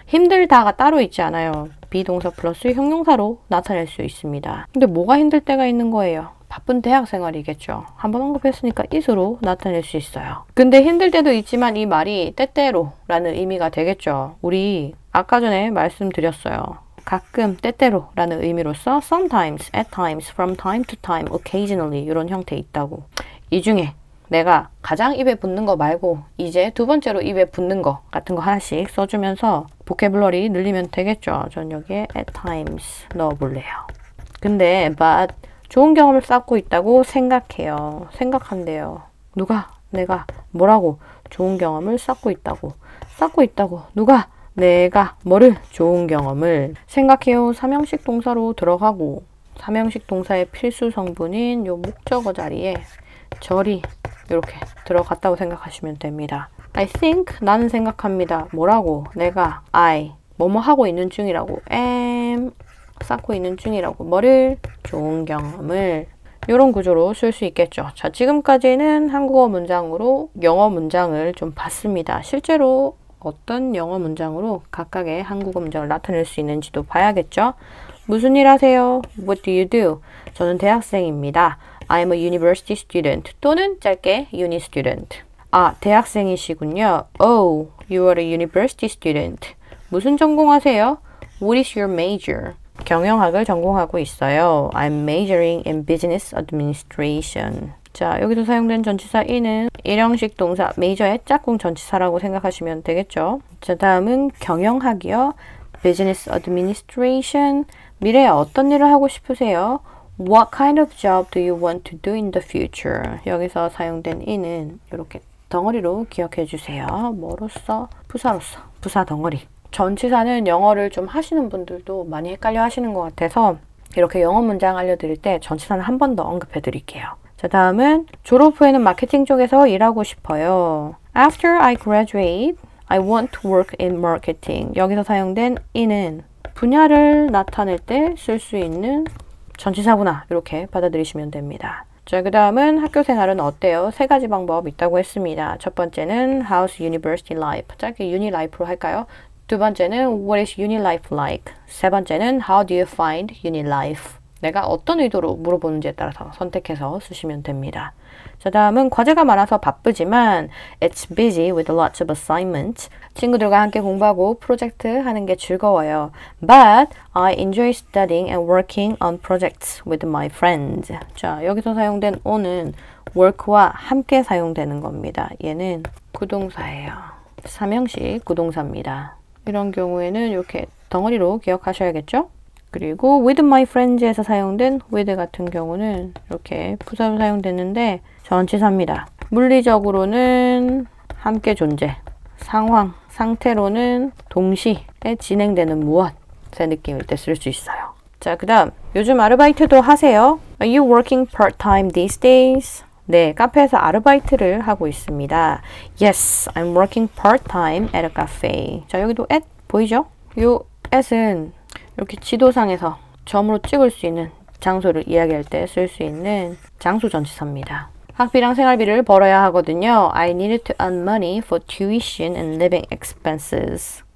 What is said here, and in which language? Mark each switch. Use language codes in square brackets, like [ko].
[ko] 힘들다가 따로 있지 않아요. 비동사 플러스 형용사로 나타낼 수 있습니다. 근데 뭐가 힘들 때가 있는 거예요? 바쁜 대학 생활이겠죠. 한번 언급했으니까 is로 나타낼 수 있어요. 근데 힘들 때도 있지만 이 말이 때때로 라는 의미가 되겠죠. 우리 아까 전에 말씀드렸어요. 가끔, 때때로 라는 의미로서 sometimes, at times, from time to time, occasionally 이런 형태 있다고. 이 중에 내가 가장 입에 붙는 거 말고 이제 두 번째로 입에 붙는 거 같은 거 하나씩 써주면서 보캐블러리 늘리면 되겠죠. 전 여기에 at times 넣어볼래요. 근데 but 좋은 경험을 쌓고 있다고 생각해요. 생각한대요. 누가? 내가. 뭐라고? 좋은 경험을 쌓고 있다고. 쌓고 있다고. 누가? 내가. 뭐를? 좋은 경험을. 생각해요. 삼형식 동사로 들어가고 삼형식 동사의 필수 성분인 요 목적어 자리에 절이 이렇게 들어갔다고 생각하시면 됩니다. [en] I think [ko] 나는 생각합니다. 뭐라고? 내가 I 뭐뭐 하고 있는 중이라고 am 쌓고 있는 중이라고 뭐를? 좋은 경험을 이런 구조로 쓸 수 있겠죠. 자, 지금까지는 한국어 문장으로 영어 문장을 좀 봤습니다. 실제로 어떤 영어 문장으로 각각의 한국어 문장을 나타낼 수 있는지도 봐야겠죠. 무슨 일 하세요? [en] What do you do? [ko] 저는 대학생입니다. [en] I'm a university student 또는 짧게 uni student. [ko] 아, 대학생이시군요. [en] Oh, you are a university student. [ko] 무슨 전공하세요? [en] What is your major? [ko] 경영학을 전공하고 있어요. [en] I'm majoring in business administration. [ko] 자, 여기서 사용된 전치사 in은 일형식 동사 major의 짝꿍 전치사라고 생각하시면 되겠죠. 자, 다음은 경영학이요. business administration. 미래에 어떤 일을 하고 싶으세요? [en] What kind of job do you want to do in the future? [ko] 여기서 사용된 in은 이렇게 덩어리로 기억해 주세요. 뭐로서? 부사로서. 부사 덩어리. 전치사는 영어를 좀 하시는 분들도 많이 헷갈려 하시는 것 같아서 이렇게 영어 문장 알려드릴 때 전치사는 한 번 더 언급해 드릴게요. 자, 다음은 졸업 후에는 마케팅 쪽에서 일하고 싶어요. [en] After I graduate, I want to work in marketing. [ko] 여기서 사용된 in은 분야를 나타낼 때 쓸 수 있는 전치사구나 이렇게 받아들이시면 됩니다. 자, 그 다음은 학교 생활은 어때요? 세 가지 방법 있다고 했습니다. [en] 첫 번째는 How's University Life? [ko] 짧게 Uni Life로 할까요? 두 번째는 [en] What is uni life like? [ko] 세 번째는 [en] How do you find uni life? [ko] 내가 어떤 의도로 물어보는지에 따라서 선택해서 쓰시면 됩니다. 자, 다음은 과제가 많아서 바쁘지만 [en] It's busy with lots of assignments. [ko] 친구들과 함께 공부하고 프로젝트 하는 게 즐거워요. [en] But I enjoy studying and working on projects with my friends. [ko] 자, 여기서 사용된 on은 work와 함께 사용되는 겁니다. 얘는 구동사예요. 삼형식 구동사입니다. 이런 경우에는 이렇게 덩어리로 기억하셔야겠죠? 그리고 with my friends에서 사용된 with 같은 경우는 이렇게 부사로 사용됐는데 전치사입니다. 물리적으로는 함께 존재, 상황, 상태로는 동시에 진행되는 무엇의 느낌일 때 쓸 수 있어요. 자, 그 다음 요즘 아르바이트도 하세요? [en] Are you working part-time these days? [ko] 네, 카페에서 아르바이트를 하고 있습니다. [en] Yes, I'm working part-time at a cafe. [ko] 자, 여기도 at 보이죠? 요 at은 이렇게 지도상에서 점으로 찍을 수 있는 장소를 이야기할 때 쓸 수 있는 장소 전치사입니다. 학비랑 생활비를 벌어야 하거든요. [en] I needed to earn money for tuition and living expenses.